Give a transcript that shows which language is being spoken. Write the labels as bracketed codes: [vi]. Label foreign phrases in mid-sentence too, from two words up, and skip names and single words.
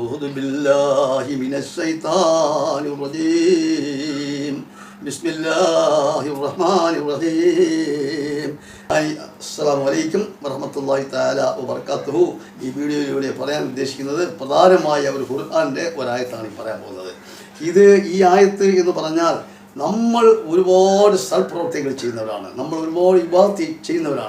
[ar] أعوذ بالله من الشيطان الرجيم بسم الله الرحمن الرحيم السلام عليكم ورحمة الله تعالى وبركاته. [ml] ഈ വീഡിയോയിലൂടെ പറയാൻ ഉദ്ദേശിക്കുന്നത് പ്രധാനമായ ഒരു ഖുർആന്റെ ഒരായത്താണ് ഈ പറയാൻ പോകുന്നത്. ഈ ആയത്ത് എന്ന് പറഞ്ഞാൽ നമ്മൾ ഒരുപാട് സൽപ്രവർത്തികൾ ചെയ്യുന്നവരാണ്, നമ്മൾ ഒരുപാട് ഇബാദത്ത് ചെയ്യുന്നവരാണ്.